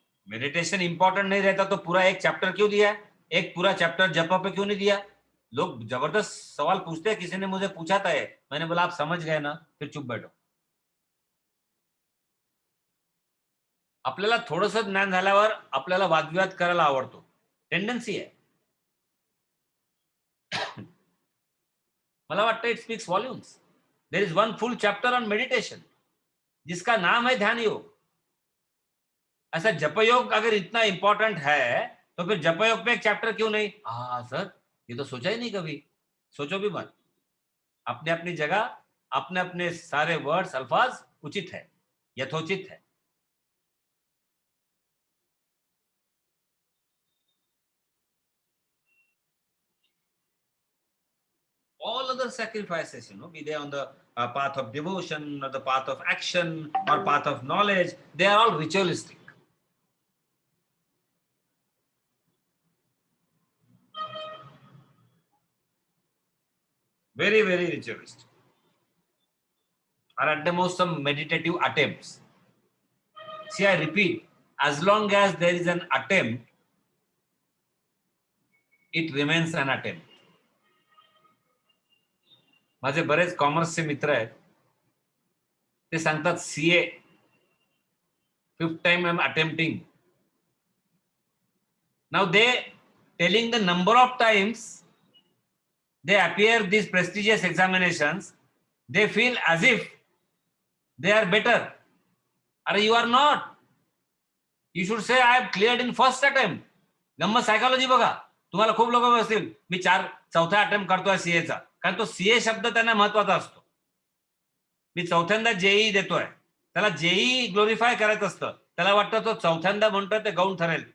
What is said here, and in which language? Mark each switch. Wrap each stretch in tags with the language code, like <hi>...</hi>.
<hi>Meditation important नहीं रहता तो पूरा एक चैप्टर क्यों दिया है? एक पूरा चैप्टर जप पे क्यों नहीं दिया? लोग जबरदस्त सवाल पूछते हैं. किसी ने मुझे पूछा था, मैंने बोला आप समझ गए ना, फिर चुप बैठो.</hi> <mr>आपल्याला थोडंसं ज्ञान झाल्यावर आपल्याला वादविवाद करायला आवडतो, टेंडन्सी आहे. मला वाटतं</mr> <en>It speaks volumes. There is one full chapter on meditation</en> <hi>जिसका नाम है ध्यान योग. ऐसा जपयोग अगर इतना इंपॉर्टेंट है तो फिर जपयोग पे एक चैप्टर क्यों नहीं? हाँ सर, ये तो सोचा ही नहीं कभी. सोचो भी मत. अपने अपनी जगह अपने अपने सारे वर्ड्स अल्फाज उचित है, यथोचित है.</hi> <en>All other sacrifices, be they on the path of devotion or the path of action or path of knowledge, they are all ritualistic. Very, very ritualistic. Or at the most some meditative attempts. See, I repeat, as long as there is an attempt, it remains an attempt.</en> <mr>माझे बरेच कॉमर्सचे मित्र आहेत, ते सांगतात CA</mr> <en>5th time I'm attempting. Now they telling the number of times they appear these prestigious examinations, they feel as if they are better. Are you are not. You should say I have cleared in first attempt.</en> <mr>गम्मत psychology बघा. तुम्हाला खूप लोक असतील, मी 4th attempt करतोय सीएचा, कारण तो CA शब्द त्यांना महत्वाचा असतो. मी 4थ्यांदा जेई देतोय, त्याला जेई ग्लोरिफाय करायचं असतं. त्याला वाटतं तो 4थ्यांदा म्हणतोय ते गौण ठरेल.</mr>